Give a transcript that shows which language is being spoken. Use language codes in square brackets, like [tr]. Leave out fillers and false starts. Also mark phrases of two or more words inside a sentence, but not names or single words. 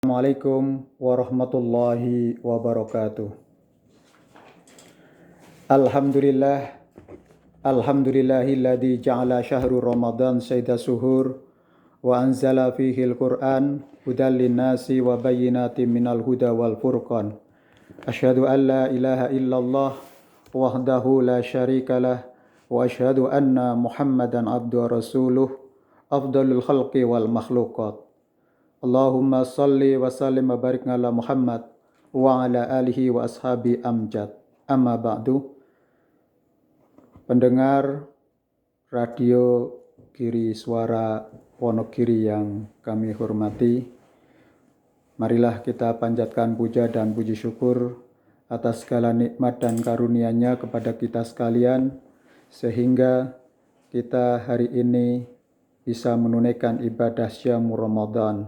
[ar] السلام عليكم ورحمة الله وبركاته. الحمد لله، الحمد لله الذي جعل شهر رمضان سيد الشهور وأنزل فيه القرآن هدى للناس وبينات من الهدى والفرقان. أشهد أن لا إله إلا الله وحده لا شريك له وأشهد أن محمدا عبده ورسوله أفضل الخلق والمخلوقات. اللهم صل وسلم وبارك على محمد وعلى آله وأصحابه الأمجاد. أما بعد. [id] Pendengar radio Giri Suara Wonogiri yang kami hormati, marilah kita panjatkan puja dan puji syukur atas segala nikmat dan karunia-Nya kepada kita sekalian, sehingga kita hari ini bisa menunaikan ibadah Syamu Ramadan.